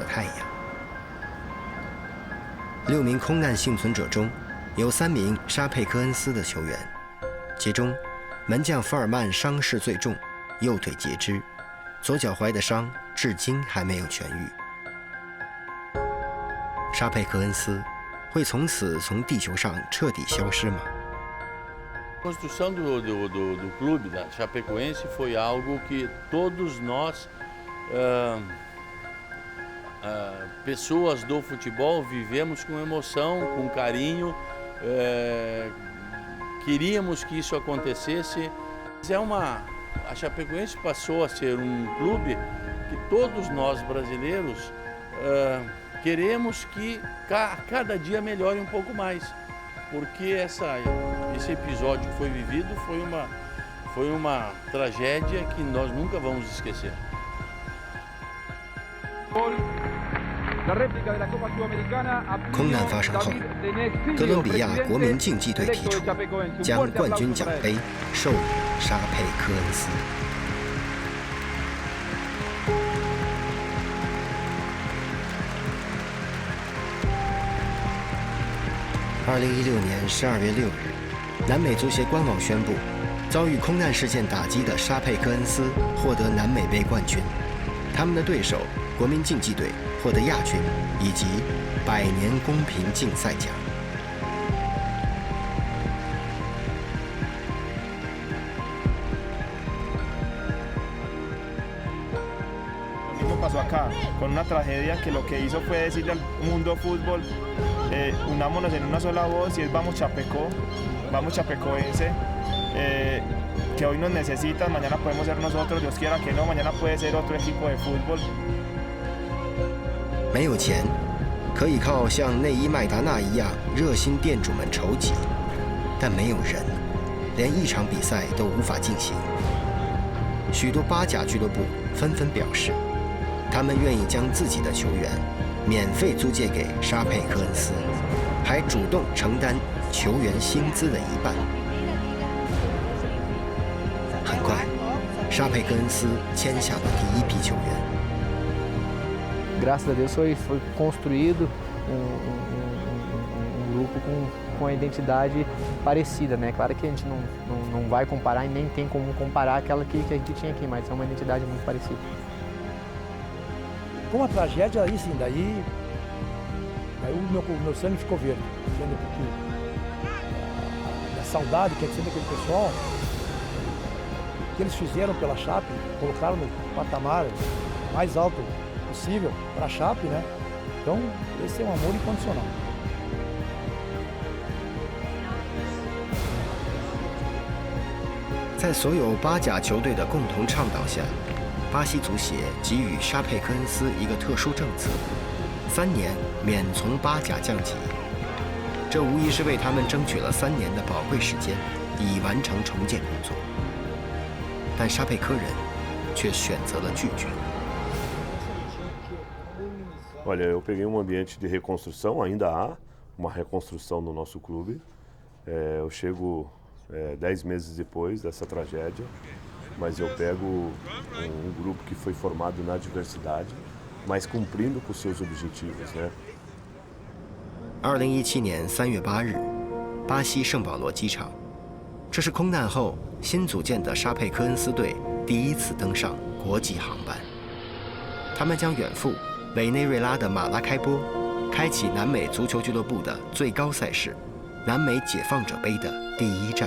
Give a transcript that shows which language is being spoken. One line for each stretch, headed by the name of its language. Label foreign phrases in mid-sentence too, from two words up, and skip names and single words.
Chinese: 太阳。6名空难幸存者中，有3名沙佩克恩斯的球员，其中门将福尔曼伤势最重，右腿截肢，左脚踝的伤至今还没有痊愈。沙佩克恩斯会从此从地球上彻底消失吗？
Portuguese: A construção do clube da Chapecoense foi algo que todos nós, pessoas do futebol, vivemos com emoção, com carinho, queríamos que isso acontecesse. A Chapecoense passou a ser um clube que todos nós brasileiros queremos que cada dia melhore um pouco mais. Porque esse episódio que foi vivido foi uma tragédia que nós nunca vamos esquecer.
Chinese: 空难发生后，哥伦比亚国民竞技队提出将冠军奖杯授予沙佩克恩斯。2016年12月6日，南美足协官网宣布，遭遇空难事件打击的沙佩克恩斯获得南美杯冠军，他们的对手国民竞技队获得亚军以及100年公平竞赛奖。
Spanish: Pasó acá con una tragedia que lo que hizo fue decirle al mundo fútbol unámonos en una sola voz y es vamos chapecoense, que hoy nos necesitan, mañana podemos ser nosotros, Dios quiera que no, mañana puede ser otro equipo de fútbol.
Chinese: 没有钱，可以靠像内伊麦达纳一样热心店主们筹集，但没有人，连一场比赛都无法进行。许多巴甲俱乐部纷纷表示，他们愿意将自己的球员免费租借给沙佩克恩斯，还主动承担球员薪资的1半。很快，沙佩克恩斯签下了第一批球员。
Portuguese: Graças a Deus foi construído grupo com a identidade parecida, né? Claro que a gente não vai comparar e nem tem como comparar aquela que a gente tinha aqui, mas é uma identidade muito parecida. Com a tragédia aí sim, daí o meu sangue ficou verde, entendeu? Porque a saudade que é sempre daquele pessoal, que eles fizeram pela Chape, colocaram no patamar mais alto possível para a Chape, né? Então, esse é um amor incondicional.
Chinese: 在所有巴甲球队的共同倡导下，巴西足协给予沙佩克恩斯一个特殊政策：3年免从巴甲降级。这无疑是为他们争取了3年的宝贵时间，以完成重建工作。但沙佩克人却选择了拒绝。
Portuguese: Olha, eu peguei ambiente de reconstrução, ainda há uma reconstrução no nosso clube. Eu chego 10 meses depois dessa tragédia, mas eu pego um grupo que foi formado na diversidade, mas cumprindo com seus objetivos, né?
Chinese: 2017 年3月8日，巴西圣保罗机场，这是空难后新组建的沙佩科恩斯队第一次登上国际航班。他们将远赴委内瑞拉的马拉开波，开启南美足球俱乐部的最高赛事——南美解放者杯的第一站。